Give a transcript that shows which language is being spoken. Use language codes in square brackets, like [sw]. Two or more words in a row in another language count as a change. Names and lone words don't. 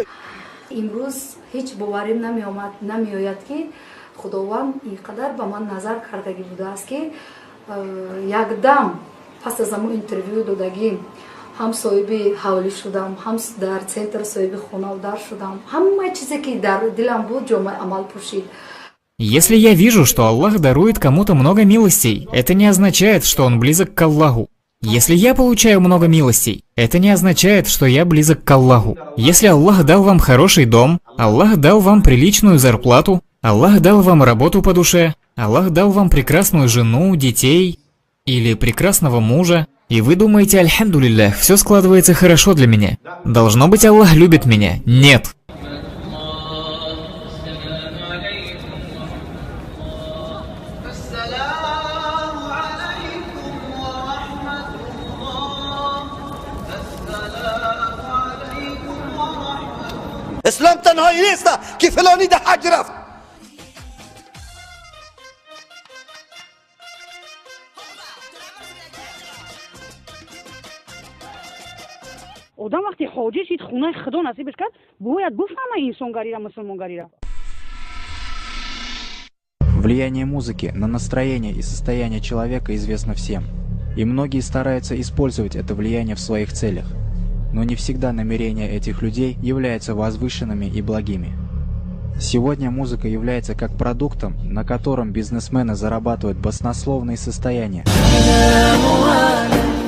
[tg] Имрӯз ҳеҷ бовариам намеояд, ки Худованд инқадар ба ман назаркардагӣ будааст, ки як дам пас аз ҳамон интервю додагиам ҳам соҳиби ҳавлӣ шудам, ҳам дар сентр соҳиби хона ва дар шудам. Ҳама чизе, ки дар дилам буд, ҷомаи амал пӯшид. [ru] Если я вижу, что Аллах дарует кому-то много милостей, это не означает, что он близок к Аллаху. Если я получаю много милостей, это не означает, что я близок к Аллаху. Если Аллах дал вам хороший дом, Аллах дал вам приличную зарплату, Аллах дал вам работу по душе, Аллах дал вам прекрасную жену, детей или прекрасного мужа, и вы думаете, альхамдулиллах, все складывается хорошо для меня. Должно быть, Аллах любит меня. Нет. [tg] Ислом танҳоӣ нест, ки фалонӣ даҳ ҳаҷ рафт. Одам вақте ҳоҷӣ шуд, хонаи Худо насибаш кард, бояд бифаҳмад инсонгариро мусулмонгариро. [ru] Влияние музыки на настроение и состояние человека известно всем, и многие стараются использовать это влияние в своих целях, но не всегда намерения этих людей являются возвышенными и благими. Сегодня музыка является как продуктом, на котором бизнесмены зарабатывают баснословные состояния.